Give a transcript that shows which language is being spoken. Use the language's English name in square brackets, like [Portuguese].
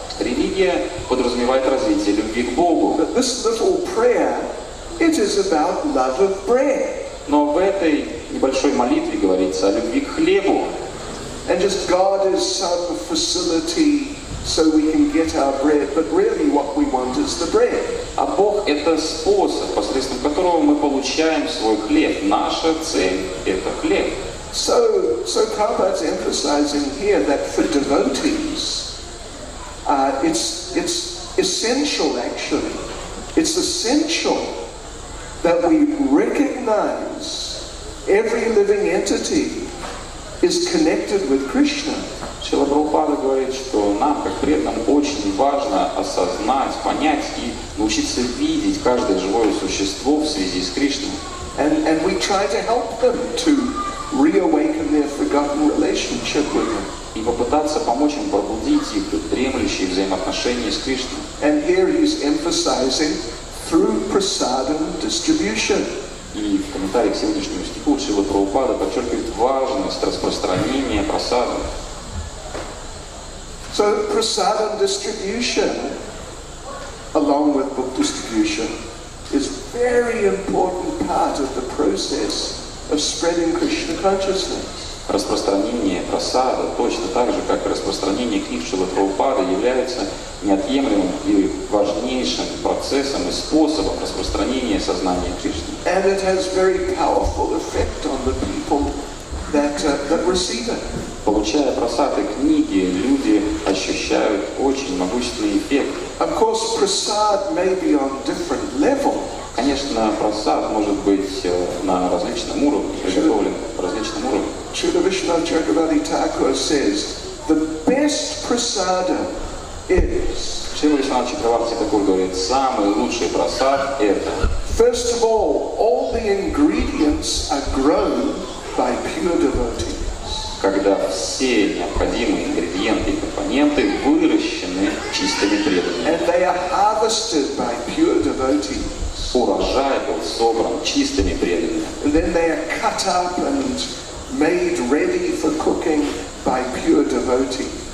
[Russian] Религия подразумевает развитие любви к Богу. [English] But this little prayer, it is about love of bread. [Russian] Но в этой небольшой молитве говорится о любви к хлебу. [English] And just God is some facility so we can get our bread, but really what we want is the bread. [Russian] А Бог – это способ, посредством которого мы получаем свой хлеб. Наша цель – это хлеб. [English] So Prabhupada's emphasizing here that for devotees, it's essential actually. It's essential that we recognize every living entity is connected with Krishna. [Russian] Шрила Прабхупада говорит, что нам, как преданным, очень важно осознать, понять и научиться видеть каждое живое существо в связи с Кришной. [English] And we try to help them to reawaken their forgotten relationship with Him. [Russian] И попытаться помочь им пробудить их дремлющие взаимоотношения с Кришной. [English] And here he's emphasizing through prasadam distribution. [Russian] И в комментарии к сегодняшнему стиху Шрила Прабхупада подчеркивает важность распространения прасада. [English] So prasadam distribution, along with book distribution, is a very important part of the process of spreading Krishna consciousness. [Russian] Распространение прасада, точно так же, как и распространение книг Шрилы Прабхупады, является неотъемлемым и важнейшим процессом и способом распространения сознания Кришны. [English] And it has very powerful effect on the people that receive it. [Russian] Получая прасад и книги, люди ощущают очень могущественный эффект. [English] Of course, prasad may be on different levels. [Russian] Конечно, прасад может быть на различном уровне, приготовлен по различным уровням. [English] Srila Vishnu Chakravarti Thakur says, the best prasadam is, [Russian] Шрила Вишванатха Чакраварти Такур говорит, самый лучший прасад это, [English] first of all the ingredients are grown by pure devotees. [Russian] когда все необходимые ингредиенты и компоненты выращены чистыми преданными. [English] And they are harvested by pure devotees. [Russian] Урожай был собран чистыми преданными. [English] And then they are cut up and made ready for cooking by pure devotees.